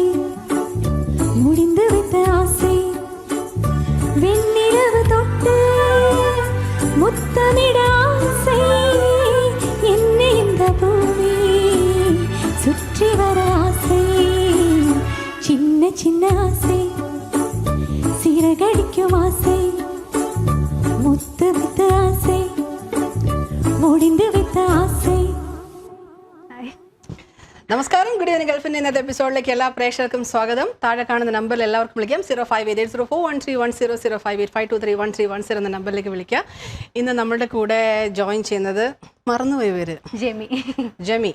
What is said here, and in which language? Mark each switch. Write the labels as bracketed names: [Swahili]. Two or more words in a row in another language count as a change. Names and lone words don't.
[Tamil] முடிந்து விட்ட ஆசை வெண்ணிலவு தொட்டு முத்தமிட ஆசை என்னை இந்த பூமி சுற்றி வர ஆசை சின்ன சின்ன ஆசை சிறகடிக்கும் ஆசை முத்து முத்து ஆசை முடிந்து விட்ட ആസை. [Malayalam] നമസ്കാരം, [English] good evening [Malayalam] ഗൾഫിൻ്റെ ഇന്നത്തെ എപ്പിസോഡിലേക്ക് എല്ലാ പ്രേക്ഷകർക്കും സ്വാഗതം. താഴെ കാണുന്ന നമ്പറിൽ എല്ലാവർക്കും വിളിക്കാം. 0588041310 എന്ന നമ്പറിലേക്ക് വിളിക്കുക. ഇന്ന് നമ്മുടെ കൂടെ ജോയിൻ ചെയ്യുന്നത് മറന്നുപോയി പേര് ജെമി.